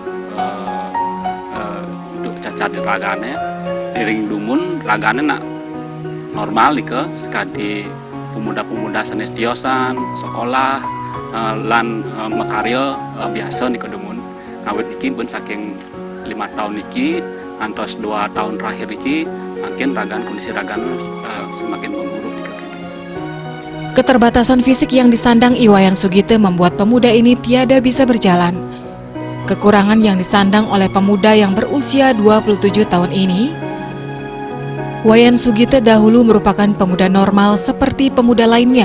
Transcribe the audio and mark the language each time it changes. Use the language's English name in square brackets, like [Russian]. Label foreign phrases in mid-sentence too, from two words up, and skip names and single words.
[Balinese] cacat di ragane diring dumun ragane nak normal ke sekadi pemuda-pemuda sanes diosan sekolah lan makarya biasa nih dumun ngawit niki pun saking 5 tahun niki antos 2 tahun terakhir niki makin kondisi ragan [Indonesian] semakin memburuk [Balinese] nih. [Indonesian] Keterbatasan fisik yang disandang Iwayan Sugito membuat pemuda ini tiada bisa berjalan. Kekurangan yang disandang oleh pemuda yang berusia 27 tahun ini, Wayan Sugito dahulu merupakan pemuda normal seperti pemuda lainnya.